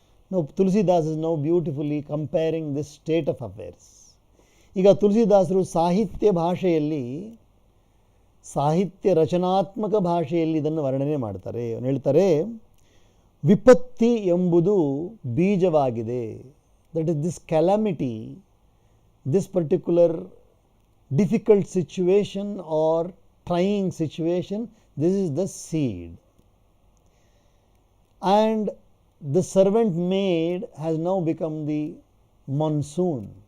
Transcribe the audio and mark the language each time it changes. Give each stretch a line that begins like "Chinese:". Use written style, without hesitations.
English: Now Tulsidas is now beautifully comparing this state of affairs.
Kannada: ಈಗ ತುಳಸಿದಾಸರು ಸಾಹಿತ್ಯ ಭಾಷೆಯಲ್ಲಿ, ಸಾಹಿತ್ಯ ರಚನಾತ್ಮಕ ಭಾಷೆಯಲ್ಲಿ ಇದನ್ನು ವರ್ಣನೆ ಮಾಡ್ತಾರೆ. ಅವನು ಹೇಳ್ತಾರೆ, ವಿಪತ್ತಿ ಎಂಬುದು ಬೀಜವಾಗಿದೆ.
English: That is this calamity, this particular difficult situation or trying situation, this is the seed. And the servant maid has now become the monsoon.